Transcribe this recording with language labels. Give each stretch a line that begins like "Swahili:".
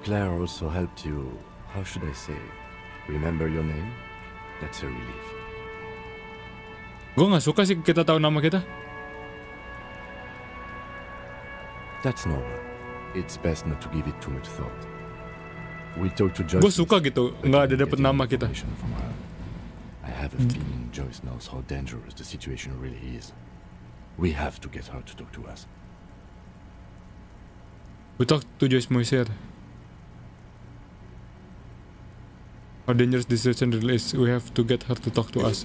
English: Claire also helped you, how should I say, remember your name? That's a relief.
Indonesian: Gue gak suka sih kita tahu nama kita.
English: That's normal. It's best not to give it too much thought. We talked to Joyce.
Indonesian: Gue suka gitu, nggak ada dapet nama kita.
English: I have a feeling Joyce knows how dangerous the situation really is. We have to get her to talk to us. We talked to Joyce Moiser. How dangerous this situation really is. We have to get her to talk to us.